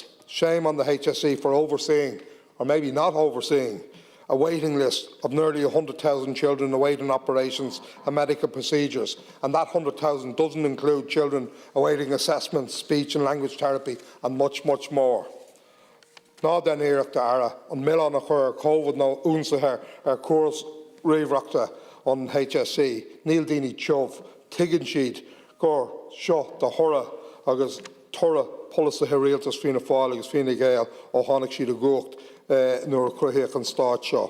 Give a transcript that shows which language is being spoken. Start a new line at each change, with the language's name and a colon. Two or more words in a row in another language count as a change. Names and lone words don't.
English: Shame on the HSE for overseeing, or maybe not overseeing, a waiting list of nearly 100,000 children awaiting operations and medical procedures, and that 100,000 doesn't include children awaiting assessments, speech and language therapy, and much, much more.
Irish: Ná den éireachta ara, an million a chur COVID nó únsaithe cuas riomhreachta an HSE, níl daoine teomh, tuigeann siad gur seo de thora agus tora polasathe rialtas Fianna Fáil agus Fine Gael ó tháinig siad a gcuacht nuair a cruthaíodh an stáit seo.